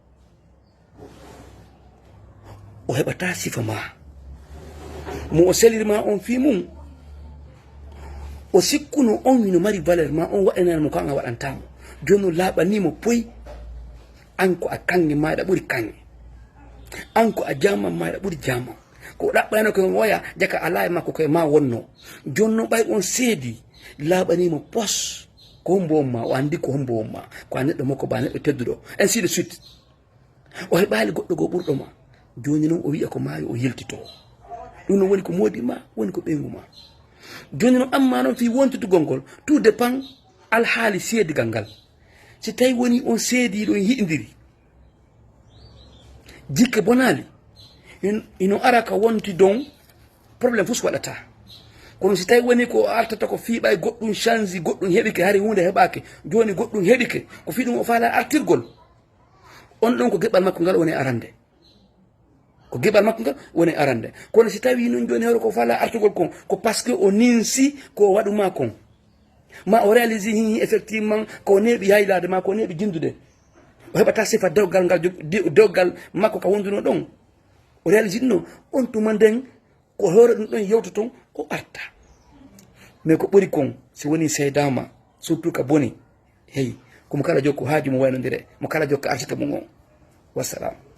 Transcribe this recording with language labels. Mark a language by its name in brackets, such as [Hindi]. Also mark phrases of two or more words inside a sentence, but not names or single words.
[Fula] o heɓata sifa ma mo o selirma on fi mum o sikkuno on wino mari valeur ma on waɗananamo ko an a waɗantamo joni o laaɓanimo poy an ko a kange maɗa ɓuuri kange an ko a jamam maɗa ɓuuri jamam ko ɗaɓɓayno koye woya jaka ala e makko koye ma wonno joni noon ɓay on seedi laaɓanimo pos ko hombo ma o andi ko hombo ma ko a neɗɗo makko ba neɗɗo tedduɗo [French] ainsi de suite [Fula] o heɓali goɗɗo go ɓurɗo ma joni noon o wiya ko maayo o yeltito ɗum noon woni ko moodi ma woni ko ɓeygu ma joni noon amma noon fi wontitugol ngol [French] tout dépend [Fula] alhaali seedigal ngal si tawi woni on seediɗo en yiɗidiri jikke bonali ino ara ka wonti don probléme fof waɗata kono si tawi woni ko artata ko fiiɓa e goɗɗum change goɗɗum heɓike hari hunde heɓake joni goɗɗum heɓike ko fi ɗum o faala artirgol on ɗon ko geɓal makko ngal woni arande ko geɓal makko ngal woni arande kono si tawi noon joni hewre ko faala artugol kon ko [French] par ce que [Fula] o ninsi ko waɗuma kon ma o réalise hi effectivement ko neeɓi haylade ma ko neeɓi jindude o heɓata sifa dewgal ngal dewgal makko ka wonduno ɗon o réalise ɗum on tuma nden ko hoore ɗum ɗon yewta ton o arta mais ko ɓuri kon si woni seydama surtout ka boni hey ko mo kala jokko haaju mo waynondire mo kala jokko arsika mum o wassalam.